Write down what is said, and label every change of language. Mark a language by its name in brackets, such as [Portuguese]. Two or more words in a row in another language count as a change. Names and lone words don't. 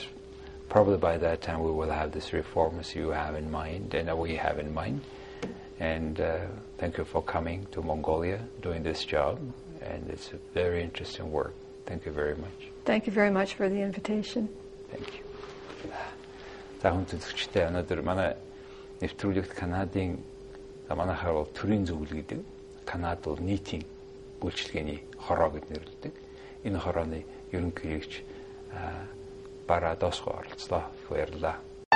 [English] Probably by that time we will have this reform as you have in mind and we have in mind. And thank you for coming to Mongolia, doing this job. And it's a very interesting work. Thank you very much. Thank you very much for the invitation. Thank you. [Mongolian] За хүн зөвлөгчтэй өнөөдөр манай нэвтрүүлэгт Канадын манайхаар бол төрийн зөвлөл гэдэг. Канад бол нийтийн үйлчилгээний хороо гэж нэрлэдэг. Энэ хорооны ерөнхийлөгч Barrados оролцлоо. Баярлалаа.